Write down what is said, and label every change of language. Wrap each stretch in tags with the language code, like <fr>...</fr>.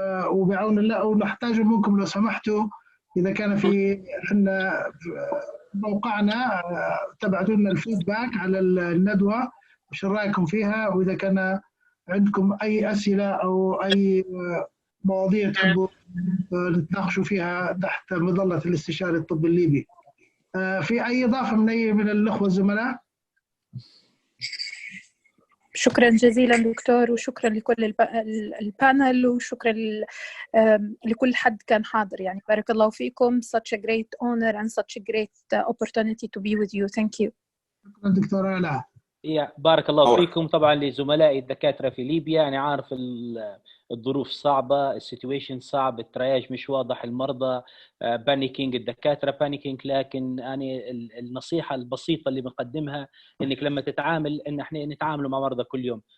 <ar>وبعون الله، ونحتاج منكم لو سمحتوا إذا كان في عندنا موقعنا تبعتوا لنا الفيدباك على الندوة وش رأيكم فيها، وإذا كان عندكم أي أسئلة أو أي مواضيع تحبوا نتناقشوا فيها تحت مظلة الاستشاري الطبي الليبي. في أي إضافة من الأخوة الزملاء؟ شكرا جزيلا دكتور، وشكرا لكل البانل، وشكرا لكل حد كان حاضر. يعني بارك الله فيكم.</ar> <en>Such a great honor and such a great opportunity to be with you. Thank you.</en> <ar>شكرا دكتور علاء. بارك الله فيكم. طبعا لزملائي الدكاترة في ليبيا، يعني عارف الظروف صعبة، السيتويشن صعب، الترياج مش واضح، المرضى بانيكينج، الدكاترة بانيكينج، لكن يعني النصيحة البسيطة اللي بنقدمها انك لما تتعامل ان احنا نتعامل مع مرضى كل يوم.</ar>